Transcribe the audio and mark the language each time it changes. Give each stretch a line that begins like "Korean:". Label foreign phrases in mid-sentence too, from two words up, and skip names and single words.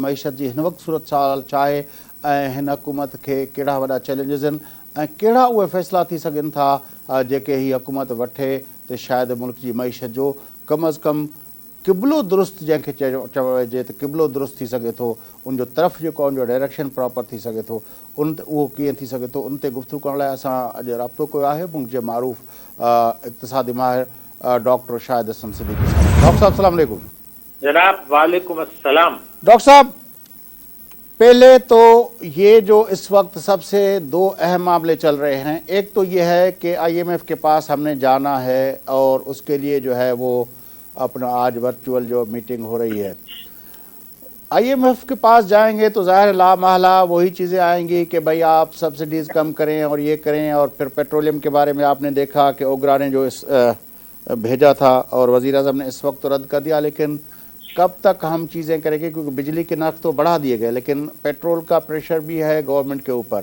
Sindhi: मईशत जी हिन वक़्तु सूरत साल छा आहे ऐं हिन हुकूमत खे कहिड़ा वॾा चैलेंजिस आहिनि ऐं कहिड़ा उहे फ़ैसिला थी सघनि था जेके हीअ हुकूमत वठे त शायदि मुल्क जी मईशत जो कम अज़ कम क़िबलो दुरुस्त जंहिंखे चयो वञिजे त क़िबलो दुरुस्त थी सघे थो, उनजो तरफ़ जेको आहे उनजो
English: direction proper
Sindhi: थी सघे थो, उन उहो कीअं थी सघे थो, उन ते गुफ़्तगू करण लाइ असां अॼु राब्तो कयो आहे मुंहिंजे मारूफ़ इक़्तिसादी माहिर डॉक्टर शाहिद हसन सिद्दीकी साहब।
Urdu: ڈاکٹر صاحب السلام علیکم. جناب وعلیکم السلام. ڈاکٹر صاحب، پہلے تو یہ جو اس وقت سب سے دو اہم معاملے چل رہے ہیں، ایک تو یہ ہے کہ IMF کے پاس ہم نے جانا ہے اور اس کے لیے جو ہے وہ اپنا آج ورچوئل جو میٹنگ ہو رہی ہے. IMF کے پاس جائیں گے تو ظاہر لا محالہ وہی چیزیں آئیں گی کہ بھائی آپ سبسڈیز کم کریں اور یہ کریں، اور پھر پیٹرولیم کے بارے میں آپ نے دیکھا کہ اوگرا نے جو اس بھیجا تھا اور وزیر اعظم نے اس وقت تو رد کر دیا، لیکن کب تک ہم چیزیں کریں گے کیونکہ بجلی کے نرخ تو بڑھا دیے گئے لیکن پیٹرول کا پریشر بھی ہے گورنمنٹ کے اوپر.